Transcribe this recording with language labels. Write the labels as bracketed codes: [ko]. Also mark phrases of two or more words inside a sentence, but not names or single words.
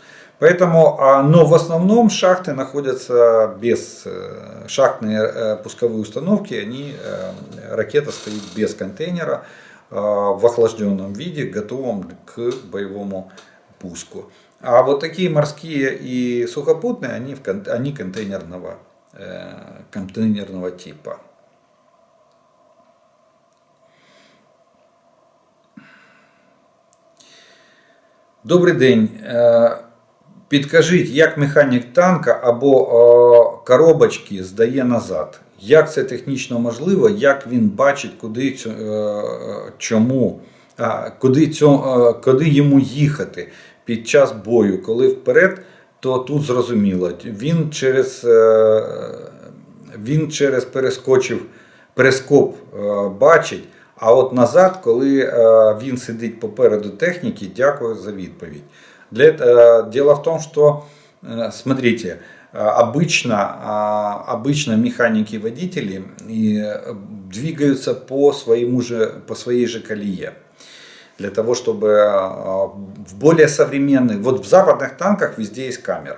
[ru] Поэтому, но в основном шахты находятся без, шахтные пусковые установки, ракета стоит без контейнера, в охлажденном виде, готовом к боевому пуску. А вот такие морские и сухопутные, они контейнерного типа. [uk] Добрий день. Підкажіть, як механік танка або коробочки здає назад? Як це технічно можливо? Як він бачить, куди йому їхати під час бою? Коли вперед, то тут зрозуміло. Він через перископ бачить. А от назад, коли він сидить попереду техніки, дякую за відповідь. [ru] Дело в том, что, смотрите, обычно механики-водители двигаются по своей же колее. Для того, чтобы в более современных, вот в западных танках везде есть камера.